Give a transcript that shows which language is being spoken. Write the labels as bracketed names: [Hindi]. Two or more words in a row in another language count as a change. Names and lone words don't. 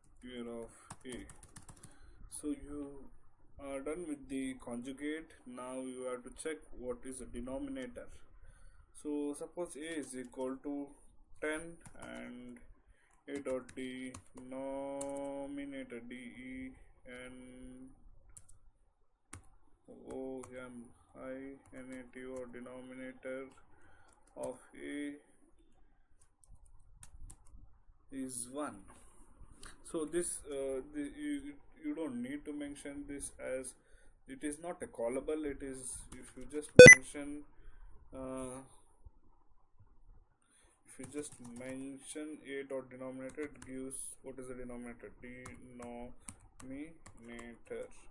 [English] here of a. So you are done with the conjugate. Now you have to check what is the denominator. So suppose a is equal to 10 and a dot denominator d e n o m I n a t or denominator of a is 1. So this you don't need to mention this, as it is not a callable. It is, if you just mention uh, if you just mention a dot denominator, it gives what is the denominator, denominator.